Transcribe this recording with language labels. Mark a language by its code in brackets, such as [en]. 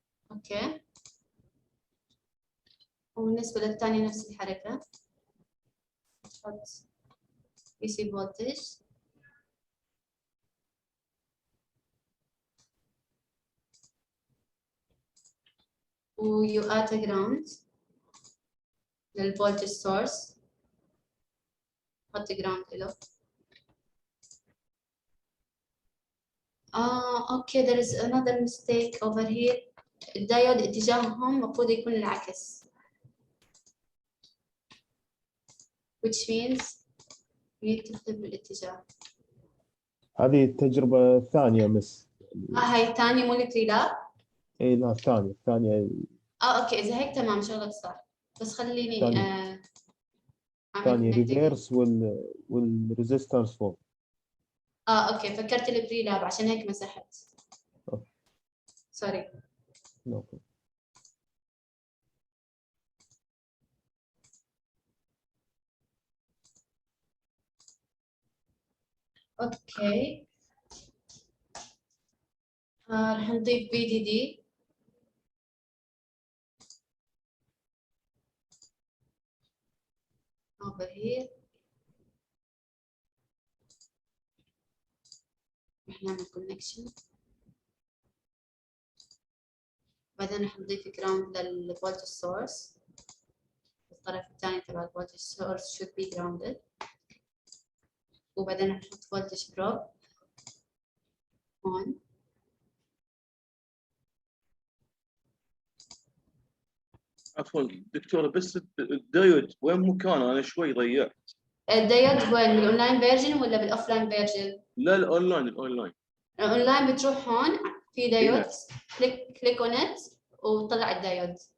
[ar] اوكي، وبالنسبة للثاني نفس الحركة، تحط [en] DC voltage [ar] و [en] you add a ground [ar] للفولتج source، حط ground له. [en] Okay there is another mistake over here. [ar] الدايود اتجاههم المفروض يكون العكس، [en] which means you need to flip الاتجاه. [ar] هذه التجربة الثانية مس. هاي الثانية مو التريلاب؟ اي لا الثانية اوكي اذا هيك تمام شغلك صح، بس خليني ثانية ريفيرس والريزيستنس فوق. اوكي فكرت البريلاب عشان هيك مسحت. سوري. اوكي راح نضيف بي دي دي. [en] over here [ar] راح نعمل connection، بعدين راح نضيف ground للفولتج source. الطرف الثاني تبع الفولتج [en] source should be grounded، [ar] وبعدين راح نحط [en] voltage probe on. [ar] عفوا دكتورة، بس الدايود وين مكانه؟ أنا شوي ضيعت. الدايود وين؟ بالاونلاين فيرجن ولا بالاوفلاين فيرجن؟ لا الاونلاين. الاونلاين بتروح هون في دايود، [en] click on it [ar] وطلع الدايود.